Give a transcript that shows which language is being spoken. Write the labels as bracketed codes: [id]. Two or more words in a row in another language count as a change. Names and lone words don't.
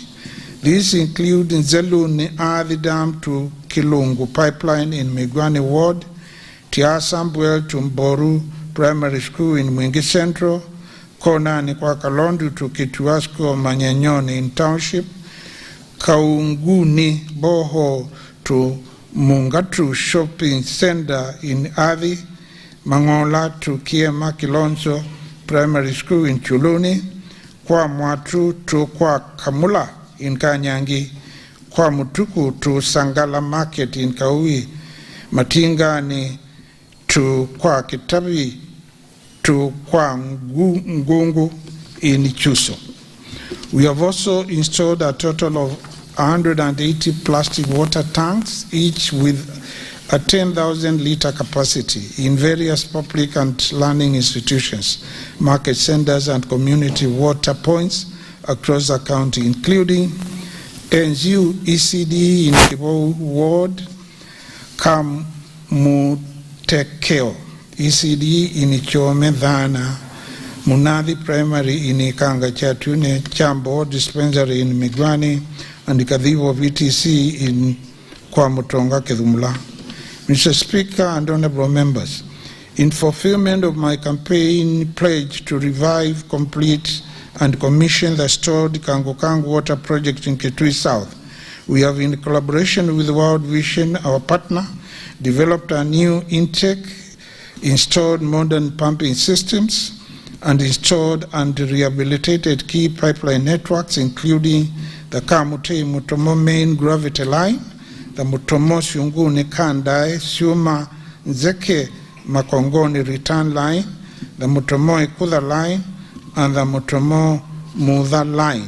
[en] These include Nzeluni Athi Dam to Kilungu Pipeline in Migwani Ward, Tiasambwel to Mboru Primary School in Mwingi Central, Konani kwa Kalondu to Kituasko Manyanyoni in Township, Kaunguni Boho to Mungatu Shopping Center in Athi, Mangola to Kiema Kilonzo Primary School in Chuluni, Kwa Mwatu to Kwa Kamula in Kanyangi, Kwa Mutuku to Sangala Market in Kaui, Matingani to Kwa Kitabi to Kwa Ngungu in Chuso. We have also installed a total of 180 plastic water tanks, each with a 10,000-liter capacity in various public and learning institutions, market centers, and community water points across the county, including NGU ECD in Kibo Ward, Kamutekeo ECD in Ichome Dhana, Munadi Primary in Ikanga Chatune, Chambo Dispensary in Migwani, and Kadhivo VTC in Kwamutonga Kedumula. Mr. Speaker and honorable members, in fulfillment of my campaign pledge to revive, complete, and commission the stored Kango water project in Kitui South, we have, in collaboration with World Vision, our partner, developed a new intake, installed modern pumping systems, and installed and rehabilitated key pipeline networks, including the Kamute Mutomo main gravity line, the Mutomo Shunguni Kandai Siuma Nzeke Makongoni return line, the Mutomo Ikuda line, and the Mutomo Mudha line.